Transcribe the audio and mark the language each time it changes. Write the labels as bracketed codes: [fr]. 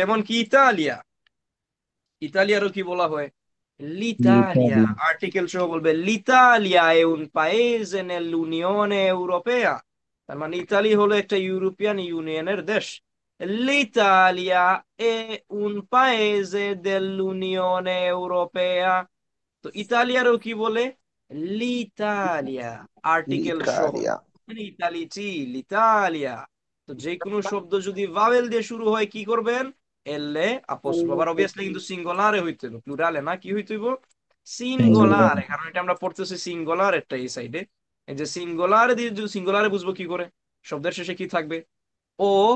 [bn] এমন কি ইতালিয়া, ইতালিয়ারও কি বলা হয়, l'Italia, আর্টিকেল সহ বলবে [it] l'Italia è un paese nell'Unione Europea, [bn] তার মানে ইতালি হলো একটা ইউরোপিয়ান ইউনিয়নের দেশ। [it] l'Italia è un paese dell'Unione Europea, [bn] তো ইতালিয়ারও কি বলে, [it] l'Italia, আর্টিকেল সহ, l'Italia। [bn] মানে ইতালিটি, l'Italia। তো যে কোনো শব্দ যদি ভাওয়েল দিয়ে শুরু হয় কি করবেন, এলে আপোস্ট্রোফ। আবার অবভিয়াসলি কিন্তু সিঙ্গুলারে হইতে হবে, প্লুরালে না, কি হইতে হইব, সিঙ্গুলারে, কারণ এটা আমরা পড়তেছি সিঙ্গুলার একটা এই সাইডে। এই যে সিঙ্গুলারে দিয়ে, সিঙ্গুলারে বুঝবো কি করে, শব্দের শেষে কি থাকবে, ও